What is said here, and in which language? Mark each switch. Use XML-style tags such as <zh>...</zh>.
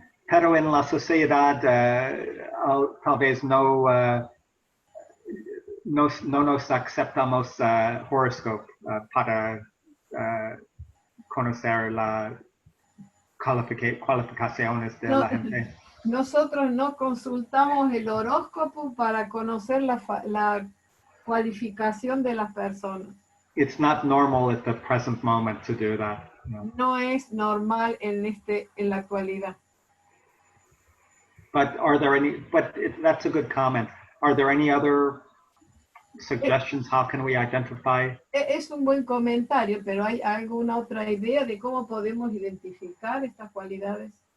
<es>Pero en la sociedad tal vez no nos aceptamos horoscope para conocer las cualificaciones de la gente. Nosotros no consultamos el horóscopo para conocer la cualificación de las personas.</es> <en>It's not normal at the present moment to do that.</en> <es>No es normal en la actualidad.</es> <en>But that's a good comment. Are there any other suggestions? How can we identify?</en> <es>Es un buen comentario, pero ¿hay alguna otra idea de cómo podemos identificar estas cualidades?</es>